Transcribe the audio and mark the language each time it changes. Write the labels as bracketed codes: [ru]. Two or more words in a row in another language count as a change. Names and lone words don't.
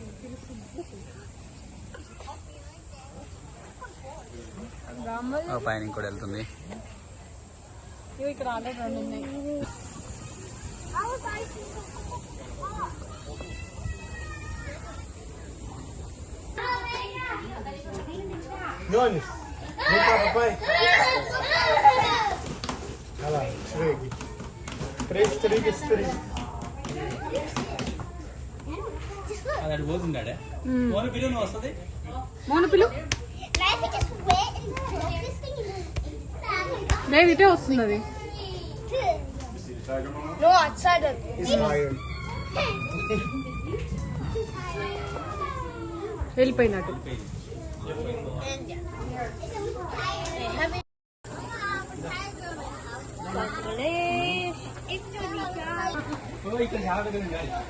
[te] ఒక పైన ఇంకోటి వెళ్తుంది. ఇక్కడ ఆల్రెడీ 2 ఉన్నాయి. [pt] Nones, vem cá, papai. Olha lá, trigo. 3 trigos, 3. [te] అది అటు పోతుందాడే. మోను పిలువు, నువ్వు వస్తుంది. మోను పిలు, లేదు ఇటే వస్తుంది అది. [en] No, outside of it. He's tired. [te] వెళ్ళిపోయినట్టు. ఇక్కడ చాలా దగ్గర ఉండాలి.